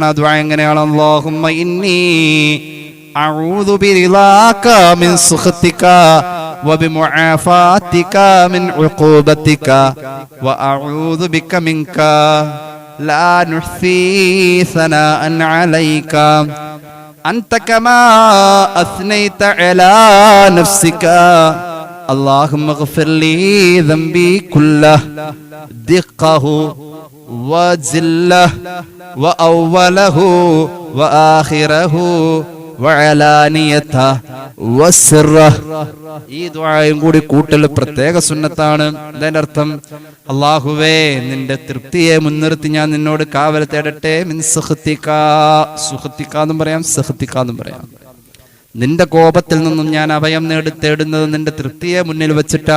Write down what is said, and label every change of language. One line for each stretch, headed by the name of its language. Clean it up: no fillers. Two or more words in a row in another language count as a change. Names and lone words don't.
Malayalam: ആ ദുആ എങ്ങനെയാണ്?
Arabic: اللهم إني أعوذ برضاك من سخطك وبمعافاتك من عقوبتك وأعوذ بك منك لا أحصي ثناء عليك أنت كما أثنيت على نفسك اللهم اغفر لي ذنبي كله دقه وجله وأوله وآخره وعلانيته وسره.
Malayalam: ഈ ദുആയും കൂടി കൂട്ടൽ പ്രത്യേക സുന്നത്താണ്. അതിന്റെ അർത്ഥം അല്ലാഹുവേ നിന്റെ തൃപ്തിയെ മുൻനിർത്തി ഞാൻ നിന്നോട് കാവൽ തേടട്ടെ.
Arabic: من سخطك,
Malayalam: സുഖ്തിക എന്നും പറയാം, സഖ്തിക എന്നും പറയാം. നിന്റെ കോപത്തിൽ നിന്നും ഞാൻ അഭയം തേടുന്നത് നിന്റെ തൃപ്തിയെ മുന്നിൽ വെച്ചിട്ടാ.